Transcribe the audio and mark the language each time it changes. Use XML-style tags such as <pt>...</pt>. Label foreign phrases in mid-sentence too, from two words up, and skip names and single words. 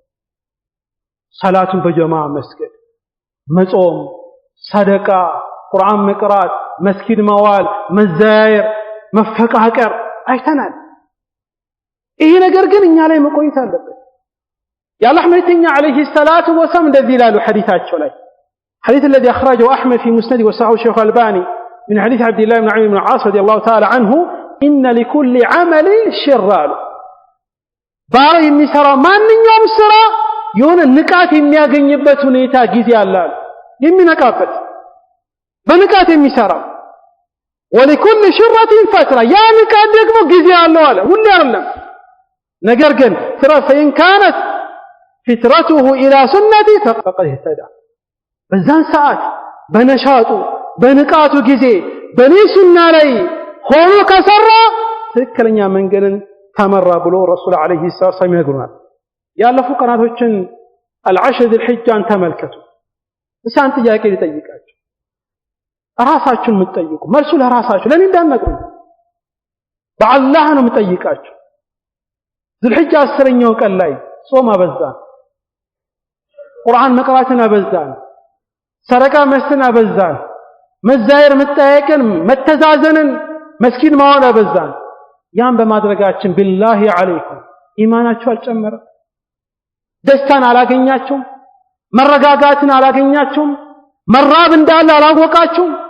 <am>ሰላቱን በጀማዓ መስገድ መጾም ሰደቃ ቁርአን መቅራት መስጊድ መዋል መዛየር መፈቃቀር አይተናል ይሄ ነገር ግን እኛ ላይ መቆየት አለበት የአላህ መልእክተኛ</am> <ar>عليه الصلاة والسلام</ar> <am>እንደዚህ ይላሉ ሐዲሳቸው ላይ</am> <ar>حديث الذي أخرجه أحمد في مسنده وصححه الشيخ الألباني من حديث عبد الله بن عمرو بن العاص رضي الله تعالى عنه إن لكل عمل شرار</ar> <am>ባሪያ የሚሰራው ማንኛውም ስራ የሆነ ንቃት የሚያገኝበት ሁኔታ ጊዜ አለ የሚነቃበት በንቃት የሚሰራው</am> <ar>ولكل شرة</ar> <am>فترة ያ ንቃት ደግሞ ጊዜ አለው አለ ሁሉ አይደለም ነገር ግን</am> <ar>فإن كانت فترته إلى سنتي فقد اهتدى</ar> <am>በዛን ሰዓት በነሻጡ በንቃቱ ጊዜ በኔ ሱና ላይ ሆኖ ከሰራ ትክክለኛ መንገድን ተመራ ብሎ ረሱል</am> <ar>عليه السلام</ar> <am>ይነግሩናል ያለፉ ቀናቶችን</am> <ar>العشر ذي الحجة</ar> <am>ተመልከቱ እሳን ጥያቄ ሊጠይቃችሁ ራሳችሁን የምትጠይቁ መልሱ ለራሳችሁ ለኔ እንዳትነግሩ በአላህ ነው የምጠይቃችሁ</am> <ar>ذي الحجة</ar> <am>10ኛው ቀን ላይ ጾም አበዛን ቁርአን መቅራትን አበዛን ሰረቃ መስጠትን አበዛን መዛየር መጠያየቅን መተዛዘንን መስጊድ ማዋል አበዛን ያን በማድረጋችን</am> <ar>بالله عليكم</ar> <am>ኢማናችሁ አልጨመረ ደስታን አላገኛችሁም መረጋጋትን አላገኛችሁም መራብ እንዳለ አላወቃችሁም</am>